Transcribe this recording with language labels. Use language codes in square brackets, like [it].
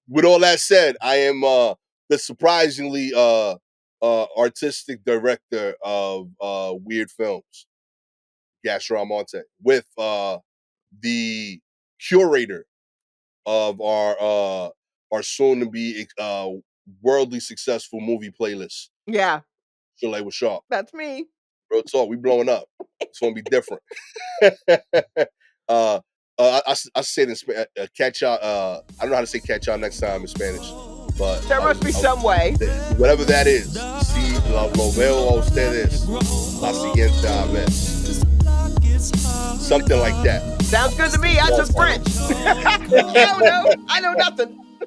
[en] With all that said, I am the surprisingly artistic director of weird films, Gastor Almonte, with the curator of our soon to be worldly successful movie playlist. Yeah, Shalewa Sharpe. that's me. Real talk, we blowing up. It's gonna be different. uh I say this catch y'all I don't know how to say catch y'all next time in Spanish, but There must be some way. whatever that is. [es] Si lo veo a ustedes la siguiente vez. [en] Something like that. Sounds good to me. I took French. I don't know. I know nothing.